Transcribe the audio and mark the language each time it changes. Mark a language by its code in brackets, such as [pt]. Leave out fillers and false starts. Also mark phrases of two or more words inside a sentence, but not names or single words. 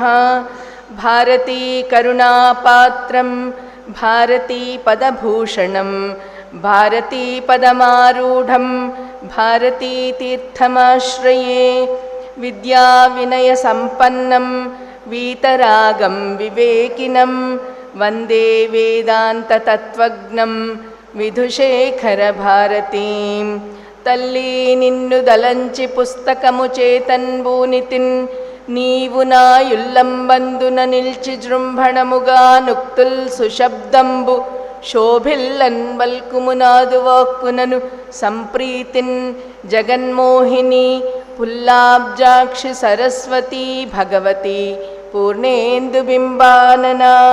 [sa] भारती करुणापात्रं भारती पदभूषणं भारती पदमारूढं भारती तीर्थमाश्रये। विद्याविनयसम्पन्नं वीतरागं विवेकिनं वन्दे वेदान्ततत्त्वज्ञं विधुशेखरभारतीं। [te] తల్లి నిన్ను దలంచి పుస్తకము చేతన్బూనితిన్ నీవు నా యుల్లంబందున నిల్చి జృంభణముగా నుక్తుల్ సుశబ్దంబు శోభిల్లన్ బల్కుమునాదు వాక్కునను సంప్రీతిన్ జగన్మోహిని పుల్లాబ్జాక్షి సరస్వతి భగవతి పూర్ణేందు బింబాననా।